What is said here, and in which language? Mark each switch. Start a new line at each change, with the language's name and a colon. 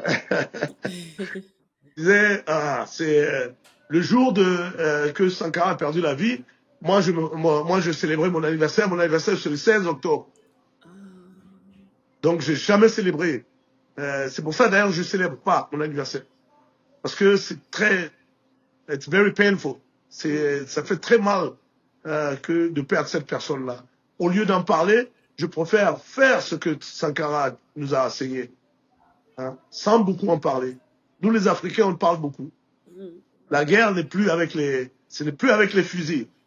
French: Je disais, c'est le jour que Sankara a perdu la vie. Moi, je célébrais mon anniversaire. Mon anniversaire, c'est le 16 octobre. Donc, j'ai jamais célébré. C'est pour ça, d'ailleurs, je célèbre pas mon anniversaire. Parce que
English: it's very painful.
French: Ça fait très mal que de perdre cette personne-là. Au lieu d'en parler, je préfère faire ce que Sankara nous a enseigné. Sans beaucoup en parler. Nous, les Africains, on parle beaucoup. La guerre n'est plus ce n'est plus avec les fusils.